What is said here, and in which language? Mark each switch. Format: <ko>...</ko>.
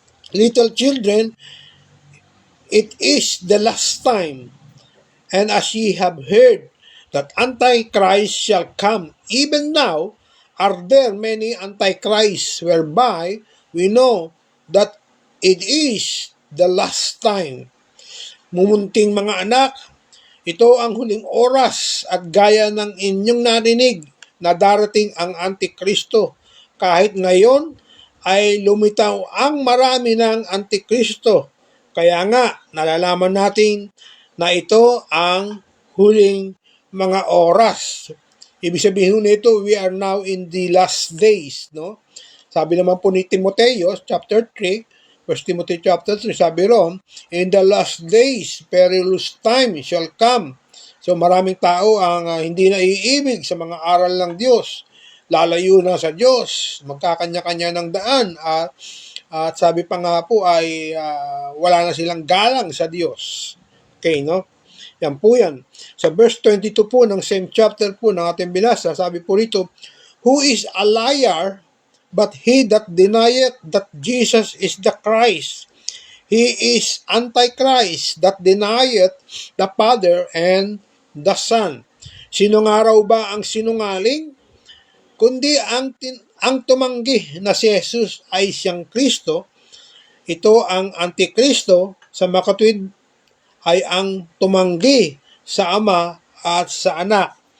<en>Little children, it is the last time, and as ye have heard that Antichrist shall come, even now are there many Antichrists, whereby we know that it is the last time.</en> <tl>Mumunting mga anak, ito ang huling oras at gaya ng inyong narinig na darating ang Antikristo. Kahit ngayon ay lumitaw ang marami ng Antikristo. Kaya nga, nalalaman natin na ito ang huling mga oras. Ibig sabihin nito,</tl> <en>we are now in the last days, no?</en> <tl>Sabi naman po ni Timoteo, chapter 3, 1 Timothy chapter 3, sabi ron,</tl> <en>in the last days, perilous time shall come.</en> <tl>So maraming tao ang hindi na iibig sa mga aral ng Diyos. Lalayo na sa Diyos, magkakanya-kanya ng daan, at sabi pa nga po ay wala na silang galang sa Diyos. Okay, no? Yan po yan. Sa verse 22 po ng same chapter po ng ating binasa, sabi po rito,</tl> <en>who is a liar but he that denieth that Jesus is the Christ? He is Antichrist that denieth the Father and the Son.</en> <tl>Sino nga raw ba ang sinungaling? Kundi ang tumanggi na si Jesus ay siyang Kristo. Ito ang Antikristo, sa makatwid ay ang tumanggi sa Ama at sa Anak.</tl>